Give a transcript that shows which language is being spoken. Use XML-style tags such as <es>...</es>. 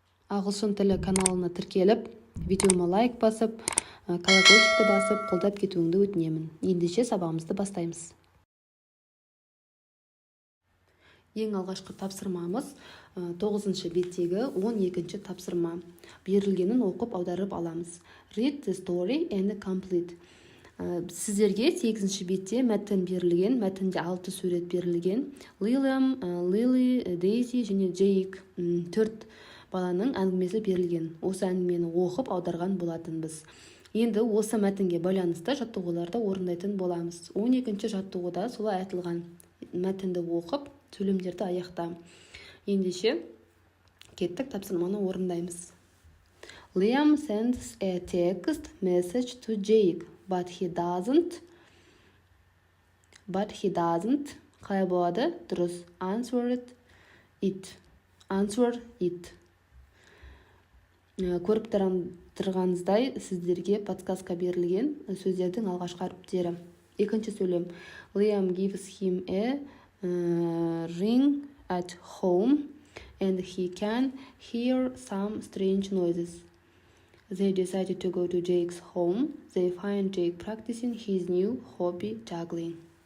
<kk>Ағылшын тілі каналына тіркеліп, видеома лайк басып, колокольчикті басып, қолдап кетуіңді өтінемін. Ендеше сабағымызды бастаймыз. Ең алғашқы тапсырмамыз 9-ші беттегі 12-ші тапсырма. Берілгенін оқып аударып аламыз.</kk> <en>Read the story and complete.</en> <kk>Сіздерге 8-ші бетте мәтін берілген, мәтінде 6 сурет берілген. Лилиам, Лили, Дейзи және Джейк 4 баланың әңгімесі берілген. Осы әңгімені оқып аударған болатынбыз. Енді осы мәтінге байланысты жаттығуларды орындайтын боламыз. 12-ші жаттығуда солай айтылған мәтінді оқып, сөйлемдерді аяқта. Ендеше кеттік тапсырманы орындаймыз.</kk> <en>Liam sends a text message to Jake, but he doesn't.</en> <kk>Қалай болады? Дұрыс.</kk> <en>Answer it.</en> <kk>Көріп тұрғаныңыздай сіздерге подсказка берілген сөздердің алғашқы әріптері. Екінші сөйлем.</kk> <en>Liam gives him a ring at home and he can hear some strange noises. They decided to go to Jake's home. They find Jake practicing his new hobby, juggling.</en>